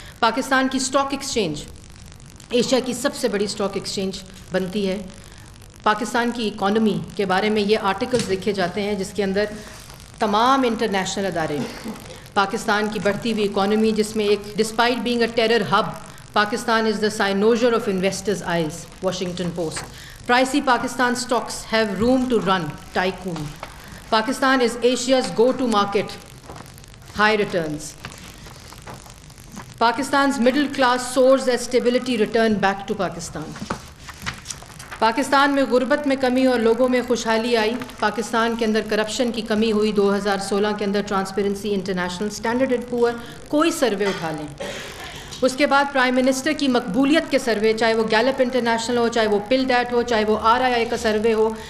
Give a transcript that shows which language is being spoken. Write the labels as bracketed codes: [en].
[ur] پاکستان کی stock exchange Asia کی سب سے بڑی اسٹاک ایکسچینج بنتی ہے. پاکستان کی اکانومی کے بارے میں یہ آرٹیکلز لکھے جاتے ہیں جس کے اندر تمام انٹرنیشنل ادارے پاکستان کی بڑھتی ہوئی اکانومی جس میں ایک [en] Despite being a terror hub Pakistan is the cynosure of investors eyes, Washington Post. Pricey Pakistan stocks have room to run, Tycoon. Pakistan is Asia's go-to market, high returns. Pakistan's middle class soars as stability return back to Pakistan. [ur] Pakistan میں غربت میں کمی اور لوگوں میں خوشحالی آئی. پاکستان کے اندر corruption کی کمی ہوئی. 2016 کے اندر ٹرانسپیرنسی انٹرنیشنل، اسٹینڈرڈ اینڈ پور، کوئی سروے اٹھا لیں، اس کے بعد پرائم منسٹر کی مقبولیت کے سروے، چاہے وہ گیلپ انٹرنیشنل ہو، چاہے وہ پل ڈیٹ ہو، چاہے وہ RII کا سروے ہو،